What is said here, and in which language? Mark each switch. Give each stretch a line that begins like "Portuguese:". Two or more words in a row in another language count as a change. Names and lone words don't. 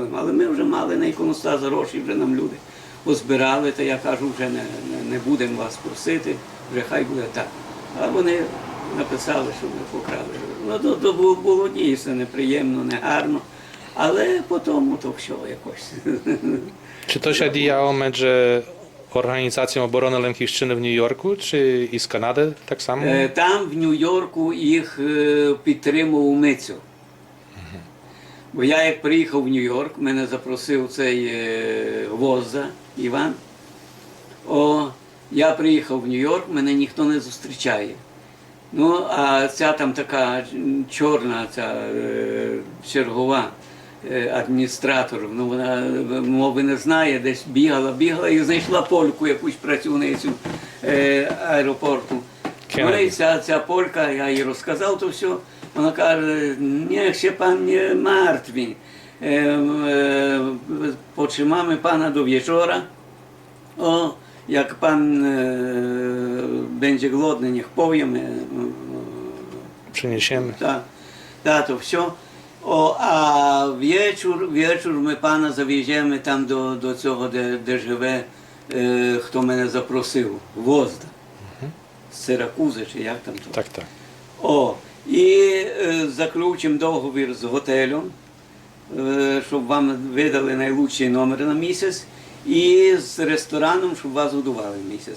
Ukrainian: Але ми вже мали на іконостаз гроші, вже нам люди позбирали, та я кажу, вже не будемо вас просити, вже хай буде так. А вони написали, що ми покрали. Ну, то було дійсно неприємно, негарно, але потім то все якось.
Polish: Czy to się działo między Organizacją Obrony Lękівщини
Ukrainian: в Нью-Йорку, чи із Канади так само? Там, в Нью-Йорку, їх підтримував Мицьо. Бо я як приїхав в Нью-Йорк, мене запросив цей Гвозда Іван. Я приїхав в Нью-Йорк, мене ніхто не зустрічає. Ну, а ця там така чорна, ця чергова адміністратор, ну вона мови не знає, десь бігала і знайшла польку, якусь працівницю аеропорту. Ну і ця полька, я їй розказав то все, вона каже,
Polish: niech się pan nie martwi, potrzymamy pana do wieczora, jak pan będzie głodny, niech powie, Przyniesiemy.
Ukrainian: to все. А вечір ми пана завеземо там до цього, де живе, хто мене запросив, Гвозда. З Сиракузи, чи як там то. Так. І заключимо договір з готелем, щоб вам видали найкращий номер на місяць, і з рестораном, щоб вас годували місяць.